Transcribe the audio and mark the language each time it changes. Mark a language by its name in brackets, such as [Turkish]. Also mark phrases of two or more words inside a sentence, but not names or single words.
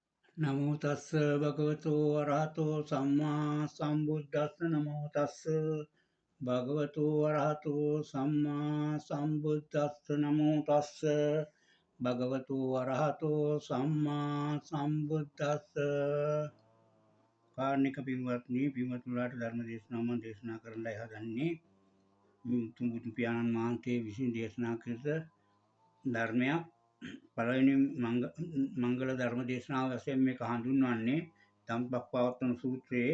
[Pali] නමෝ තස්ස භගවතු වරහතෝ සම්මා සම්බුද්දස්ස නමෝ තස්ස භගවතු වරහතෝ සම්මා සම්බුද්දස්ස නමෝ තස්ස භගවතු වරහතෝ සම්මා සම්බුද්දස්ස [Sinhala] කාර්ණික පින්වත්නි පින්වත්තුලාට ධර්ම දේශනාව මම දේශනා කරන්නයි හදන්නේ. තුඹුතු පියාණන් වහන්සේ විසින් දේශනා කළ ධර්මයක්. පළවෙනි මංගල ධර්ම දේශනාව වශයෙන් මේක හඳුන්වන්නේ ධම්සක්පවත්තන සූත්‍රයේ.